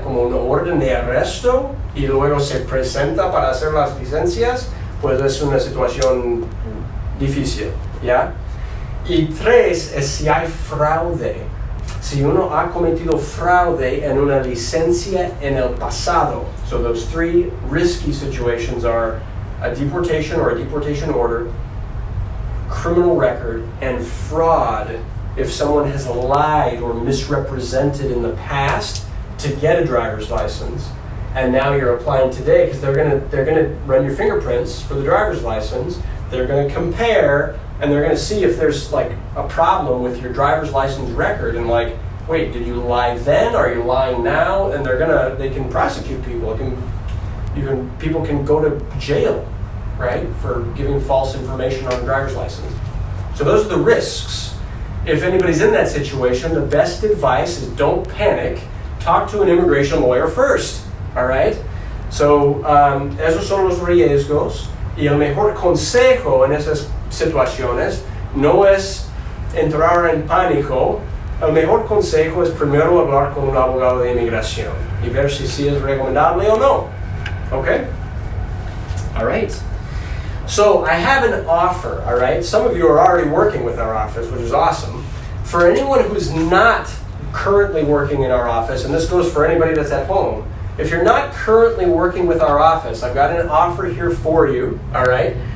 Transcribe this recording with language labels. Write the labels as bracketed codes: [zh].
[es] Como una orden de arresto y luego se presenta para hacer las licencias, pues es una situación difícil, ¿ya? Y 3 es si hay fraude. Si uno ha cometido fraude en una licencia en el pasado. [en] So those 3 risky situations are a deportation or a deportation order, criminal record, and fraud. If someone has lied or misrepresented in the past to get a driver's license, and now you're applying today because they're gonna run your fingerprints for the driver's license. They're gonna compare. And they're going to see if there's like a problem with your driver's license record and like, wait, did you lie then? Are you lying now? And they can prosecute people. People can go to jail, right, for giving false information on a driver's license. So those are the risks. If anybody's in that situation, the best advice is don't panic. Talk to an immigration lawyer first, all right? [es] So esos son los riesgos. Y el mejor consejo en esas situaciones no es entrar en pánico. El mejor consejo es primero hablar con un abogado de inmigración y ver si es recomendable o no. [en] Okay? All right. So I have an offer, all right? Some of you are already working with our office, which is awesome. For anyone who's not currently working in our office, and this goes for anybody that's at home, if you're not currently working with our office, I've got an offer here for you, all right?